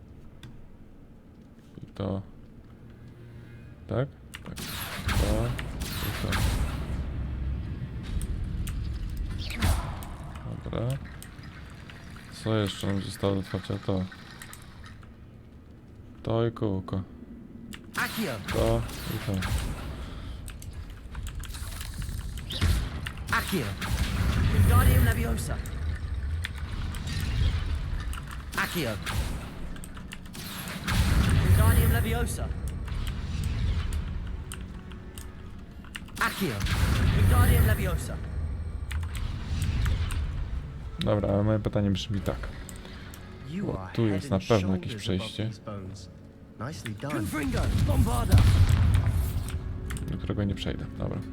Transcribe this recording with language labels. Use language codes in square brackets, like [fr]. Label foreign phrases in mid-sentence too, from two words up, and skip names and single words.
[pl] I to. Tak? Tak. To. I to. Dobra. Co jeszcze nam zostało do otwarcia? To. To i kółko. Accio. To i to. Accio. Wingardium Leviosa. Accio. Wingardium Leviosa. Accio. Wingardium Leviosa. Dobra, ale moje pytanie brzmi tak. [en] You [pl] O, [en] are [pl] tu [en] head [pl] jest na [en] and [pl] pewno jakieś [en] shoulders above [pl] przejście. [en] these bones. Nicely done. [pl] Confringo. Bombarda. Do którego nie przejdę. Dobra.